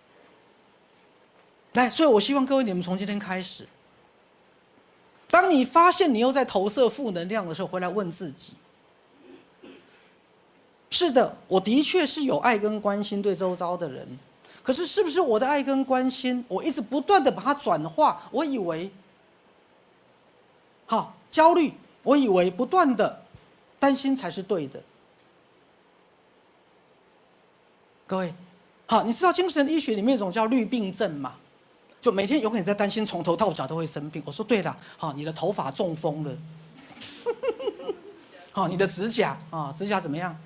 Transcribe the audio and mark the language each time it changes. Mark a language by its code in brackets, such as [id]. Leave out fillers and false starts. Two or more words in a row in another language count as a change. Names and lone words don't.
[zh] 來，所以我希望各位你們從今天開始，當你發現你又在投射負能量的時候，回來問自己：是的，我的確是有愛跟關心對周遭的人。可是，是不是我的愛跟關心，我一直不斷的把它轉化？我以為好，焦慮，我以為不斷的擔心才是對的。各位，好，你知道精神醫學裡面有一種叫慮病症嗎？就每天永遠在擔心，從頭到腳都會生病。我說對了，好，你的頭髮中風了，好，你的指甲指甲怎麼樣？